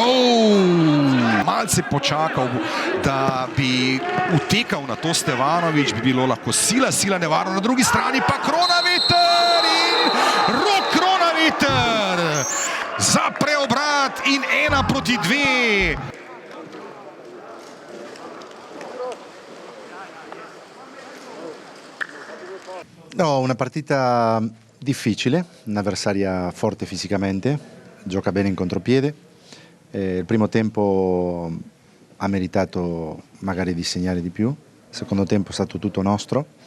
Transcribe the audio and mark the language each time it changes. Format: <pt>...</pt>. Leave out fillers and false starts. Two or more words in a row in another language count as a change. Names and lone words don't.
<sl>Malce počakal, da bi utekal na to Stevanović, bi bilo lahko sila nevarno, na drugi strani pa Kronaveter in Rok Kronaveter za preobrat in 1-2.</sl> <it>No, una partita difficile, un'avversaria forte fisicamente, gioca bene in contropiede. Il primo tempo ha meritato magari di segnare di più, il secondo tempo è stato tutto nostro.</it>